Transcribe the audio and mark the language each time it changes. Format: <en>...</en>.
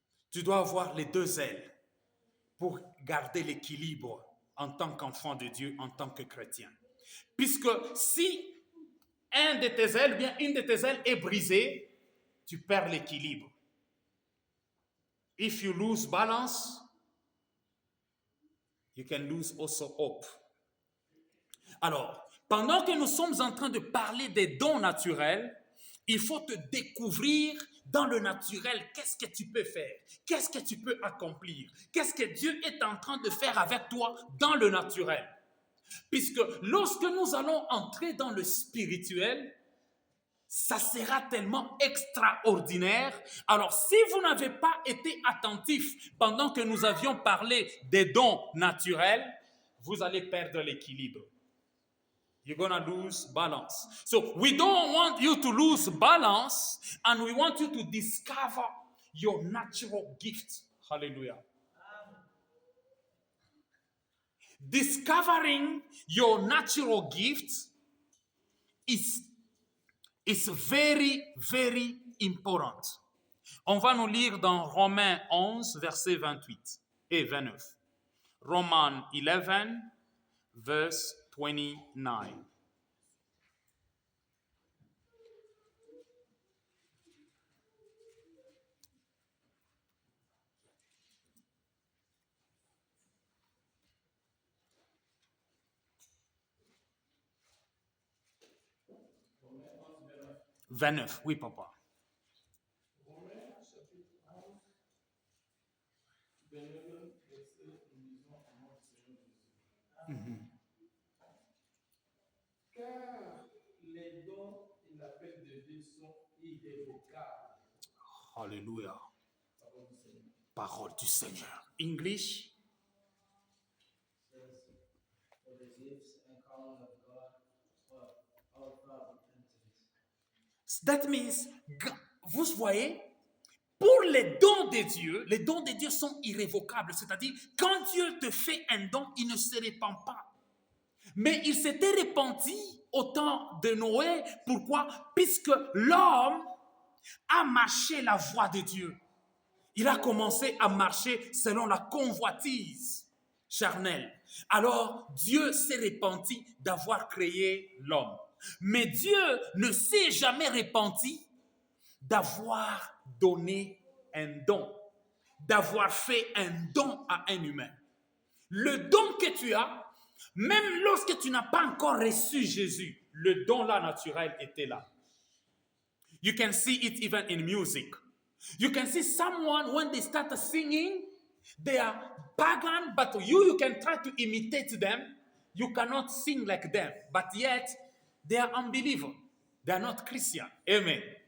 <fr>Tu dois avoir les deux ailes pour garder l'équilibre en tant qu'enfant de Dieu, en tant que chrétien. Puisque si un de tes ailes, bien une de tes ailes est brisée, tu perds l'équilibre.</fr> <en>If you lose balance, you can lose also hope.</en> <fr>Alors, pendant que nous sommes en train de parler des dons naturels, il faut te découvrir dans le naturel qu'est-ce que tu peux faire, qu'est-ce que tu peux accomplir, qu'est-ce que Dieu est en train de faire avec toi dans le naturel. Puisque lorsque nous allons entrer dans le spirituel, ça sera tellement extraordinaire. Alors, si vous n'avez pas été attentif pendant que nous avions parlé des dons naturels, vous allez perdre l'équilibre.</fr> <en>You're going to lose balance. So, we don't want you to lose balance, and we want you to discover your natural gift. Hallelujah. Discovering your natural gift is very, very important.</en> <fr>On va nous lire dans Romains 11, versets 28 et 29.</fr> <en>Romans 11, verse 29.</en> <fr>« 29, oui, papa. Romains chapitre 11, 29, verset, nous lisons en nom du Seigneur Jésus. Car les dons et l'appel de Dieu sont irrévocables. Alléluia. Parole du Seigneur. Parole du Seigneur. English.</fr> <en>For the gifts and calling of God are without repentance. That means,</en> <fr>vous voyez, pour les dons de Dieu sont irrévocables. C'est-à-dire, quand Dieu te fait un don, il ne se répand pas. Mais il s'était répandu au temps de Noé. Pourquoi? Puisque l'homme a marché la voie de Dieu. Il a commencé à marcher selon la convoitise charnelle. Alors, Dieu s'est repenti d'avoir créé l'homme. Mais Dieu ne s'est jamais repenti d'avoir donné un don, d'avoir fait un don à un humain. Le don que tu as, même lorsque tu n'as pas encore reçu Jésus, le don là naturel était là.</fr> <en>You can see it even in music. You can see someone when they start singing, they are pagan, but you can try to imitate them. You cannot sing like them, but yet they are unbeliever. They are not Christian. Amen.</en>